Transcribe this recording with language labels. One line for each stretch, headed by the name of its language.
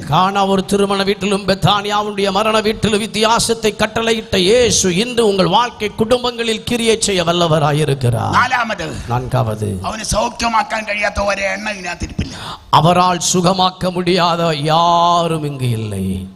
Tamil: கானா ஒரு திருமண வீட்டிலும் பெத்தானியாவுடைய மரண வீட்டிலும் வித்தியாசத்தை கட்டளையிட்ட இயேசு இன்று உங்கள் வாழ்க்கை குடும்பங்களில் கிரியை செய்ய வல்லவராயிருக்கிறார். நான்காவது,
Malayalam: அவனை சௌக்கியமாക്കാൻ കഴിയാത്ത ഒരു എണ്ണ ഇതിനകത്തിരിപ്പില്ല.
Tamil: அவரால் சுகமாக்க முடியாத யாரும் இங்கு இல்லை.